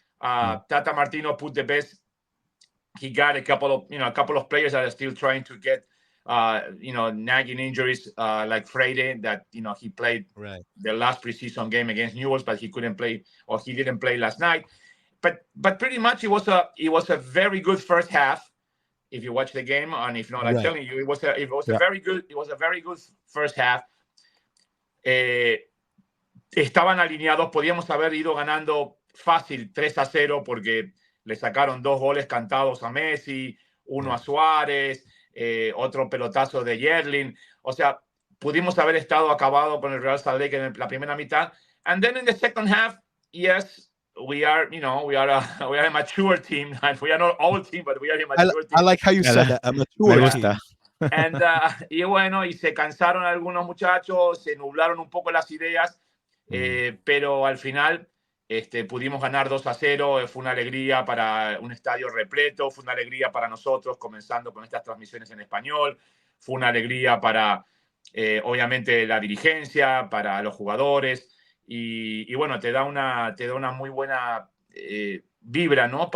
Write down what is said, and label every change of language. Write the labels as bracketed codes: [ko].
[en] Tata Martino put the best. He got a couple of players that are still trying to get, nagging injuries like Freire that, he played the last preseason game against Newell's, but he couldn't play, or he didn't play last night. But pretty much it was a very good first half. If you watch the game, and if not, I'm telling you, it was a very good first half. [es] Estaban alineados, podíamos haber ido ganando fácil 3-0 porque le sacaron 2 goles cantados a Messi, uno a Suarez, otro pelotazo de Yerlin. O sea, pudimos haber estado acabado con el Real Salt Lake en la primera mitad. [en] And then in the second half, yes, we are a mature team. And we are not old team, but we are a mature team. I like how you said that, a mature team. [es] And, y bueno, y se cansaron algunos muchachos, se nublaron un poco las ideas, pero al final pudimos ganar 2-0. Fue una alegría para un estadio repleto, fue una alegría para nosotros comenzando con estas transmisiones en español, fue una alegría para, obviamente, la dirigencia, para los jugadores, y bueno, te da una muy buena vibra, ¿no?